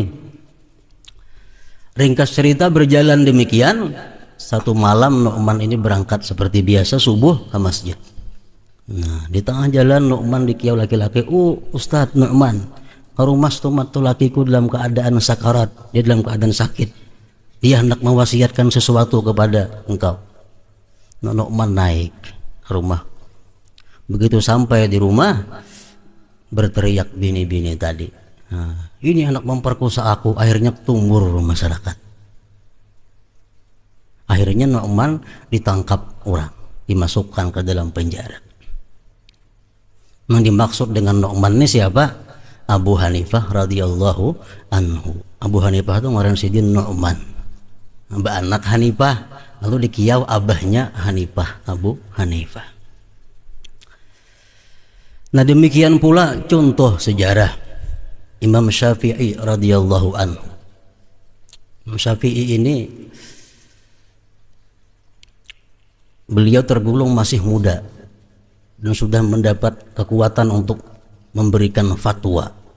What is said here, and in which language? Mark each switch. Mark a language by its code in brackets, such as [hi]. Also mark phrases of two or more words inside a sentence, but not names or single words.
[bjn] Ringkas cerita berjalan demikian, satu malam Nu'man ini berangkat seperti biasa subuh ke masjid. Nah, di tengah jalan Nu'man dikiau laki-laki, Ustadz Nu'man, ke rumah setumat tu lakiku dalam keadaan sakarat, dia dalam keadaan sakit, dia hendak mewasiatkan sesuatu kepada engkau. Nu'man naik ke rumah. Begitu sampai di rumah, berteriak bini-bini tadi, nah, ini anak memperkosa aku. Akhirnya tumbur masyarakat. Akhirnya Nu'man ditangkap orang, dimasukkan ke dalam penjara. Yang dimaksud dengan Nu'man ini siapa? Abu Hanifah [ar] رضي الله عنه. [bjn] Abu Hanifah itu ngaran sidin Nu'man, abah anak Hanifah, lalu dikiau abahnya Hanifah, Abu Hanifah. Nah, demikian pula contoh sejarah Imam Syafi'i [ar] رضي الله عنه. [bjn] Imam Syafi'i ini beliau tergolong masih muda dan sudah mendapat kekuatan untuk memberikan fatwa.